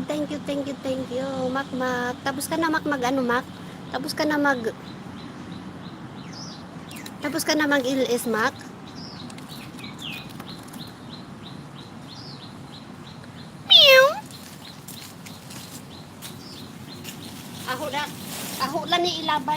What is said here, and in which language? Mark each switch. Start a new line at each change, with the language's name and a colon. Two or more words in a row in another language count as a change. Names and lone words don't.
English: Thank you.
Filipino: Mak. Tapos ka na ano, Mak? Tapos ka na mag-ilis, Mak? Meow.
Cebuano: Aho lang ni ilabay.